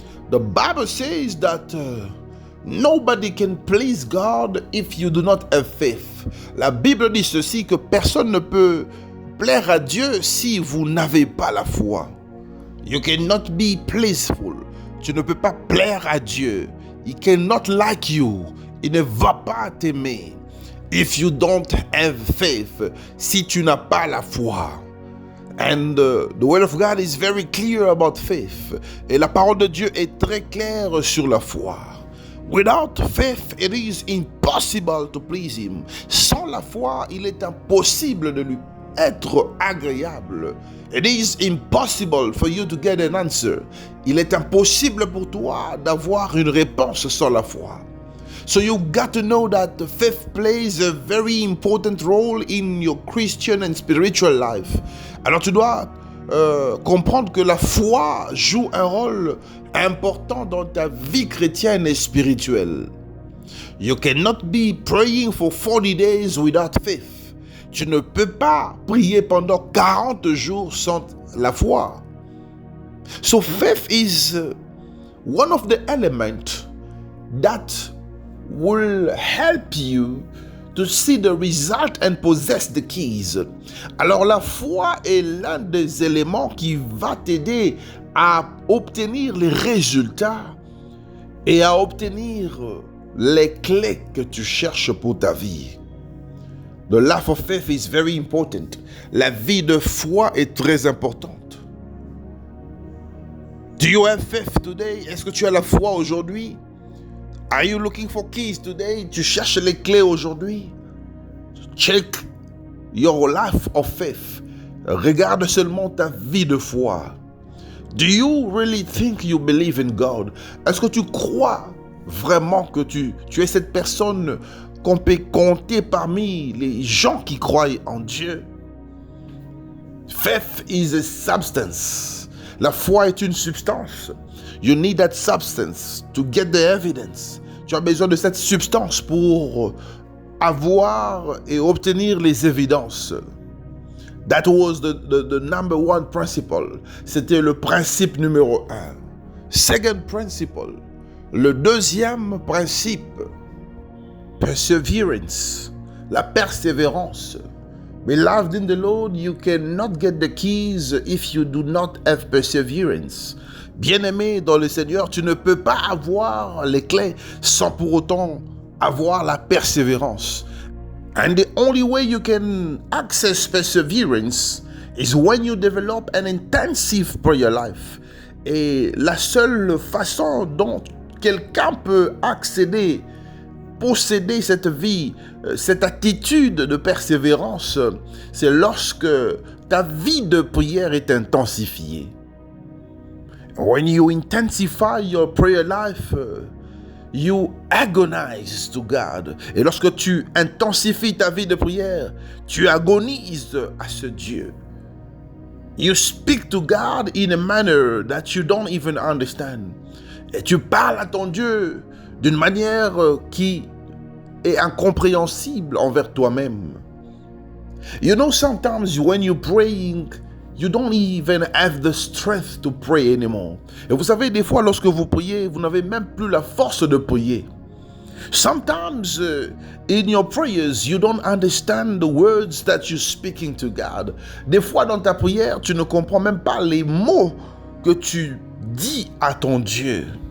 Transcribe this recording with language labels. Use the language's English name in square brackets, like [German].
[English] The Bible says that nobody can please God if you do not have faith. [French] La Bible dit ceci, que personne ne peut plaire à Dieu si vous n'avez pas la foi. [English] You cannot be pleaseful. [French] Tu ne peux pas plaire à Dieu. [English] He cannot like you. [French] Il ne va pas t'aimer. [English] If you don't have faith, [French] si tu n'as pas la foi. [English] And the word of God is very clear about faith. [French] Et la parole de Dieu est très claire sur la foi. [English] Without faith, it is impossible to please him. [French] Sans la foi, il est impossible de lui être agréable. [English] It is impossible for you to get an answer. [French] Il est impossible pour toi d'avoir une réponse sans la foi. [English] So you got to know that the faith plays a very important role in your Christian and spiritual life. [French] Alors tu dois comprendre que la foi joue un rôle important dans ta vie chrétienne et spirituelle. [English] You cannot be praying for 40 days without faith. [French] Tu ne peux pas prier pendant 40 jours sans la foi. [English] So faith is one of the elements that will help you to see the result and possess the keys. [French] Alors la foi est l'un des éléments qui va t'aider à obtenir les résultats et à obtenir les clés que tu cherches pour ta vie. [English] The life of faith is very important. [French] La vie de foi est très importante. [English] Do you have faith today? [French] Est-ce que tu as la foi aujourd'hui? [English] Are you looking for keys today? [French] Tu cherches les clés aujourd'hui? [English] Check your life of faith. [French] Regarde seulement ta vie de foi. [English] Do you really think you believe in God? [French] Est-ce que tu crois vraiment que tu es cette personne qu'on peut compter parmi les gens qui croient en Dieu? [English] Faith is a substance. [French] La foi est une substance. [English] You need that substance to get the evidence. [French] Tu as besoin de cette substance pour avoir et obtenir les évidences. [English] That was the number 1 principle. [French] C'était le principe numéro 1. [English] Second principle. [French] Le deuxième principe. Perseverance. La persévérance. [English] Beloved in the Lord, you cannot get the keys if you do not have perseverance. [French] Bien-aimé dans le Seigneur, tu ne peux pas avoir les clés sans pour autant avoir la persévérance. [English] And the only way you can access perseverance is when you develop an intensive prayer life. [French] Et la seule façon dont quelqu'un peut accéder, posséder cette vie, cette attitude de persévérance, c'est lorsque ta vie de prière est intensifiée. [English] When you intensify your prayer life, you agonize to God. [French] Et lorsque tu intensifies ta vie de prière, tu agonises à ce Dieu. [English] You speak to God in a manner that you don't even understand. [French] Et tu parles à ton Dieu d'une manière qui est incompréhensible envers toi-même. [English] You know, sometimes when you're praying, you don't even have the strength to pray anymore. [French] Et vous savez, des fois, lorsque vous priez, vous n'avez même plus la force de prier. [English] Sometimes in your prayers, you don't understand the words that you're speaking to God. [French] Des fois, dans ta prière, tu ne comprends même pas les mots que tu dis à ton Dieu.